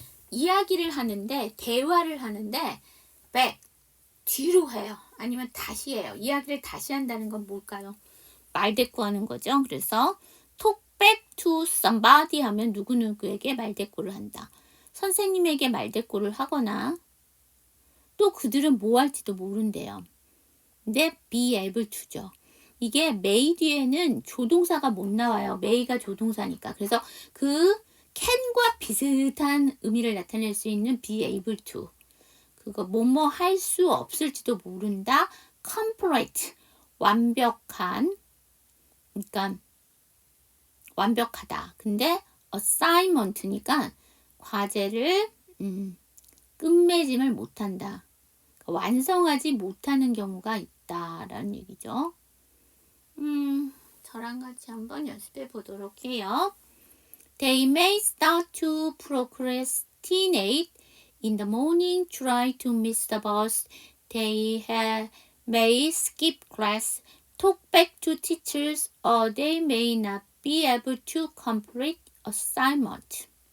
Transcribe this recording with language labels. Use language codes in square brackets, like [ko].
[ko] 이야기를 하는데 대화를 하는데 back 뒤로 해요. 아니면 다시 해요. 이야기를 다시 한다는 건 뭘까요? 말대꾸하는 거죠. 그래서 [en] talk back to somebody [ko] 하면 누구누구에게 말대꾸를 한다. 선생님에게 말대꾸를 하거나 또 그들은 뭐 할지도 모른대요. 근데 be able to죠. 이게 may 뒤에는 조동사가 못 나와요. may가 조동사니까. 그래서 그 can과 비슷한 의미를 나타낼 수 있는 be able to. 그거 뭐뭐 할 수 없을지도 모른다. complete. 완벽한. 그러니까 완벽하다. 근데 assignment니까 과제를 끝맺음을 못한다. 그러니까 완성하지 못하는 경우가 있다라는 얘기죠. 저랑 같이 한번 연습해 보도록 해요. [en] They may start to procrastinate in the morning, try to miss the bus. They may skip class, talk back to teachers, or they may not be able to complete assignment.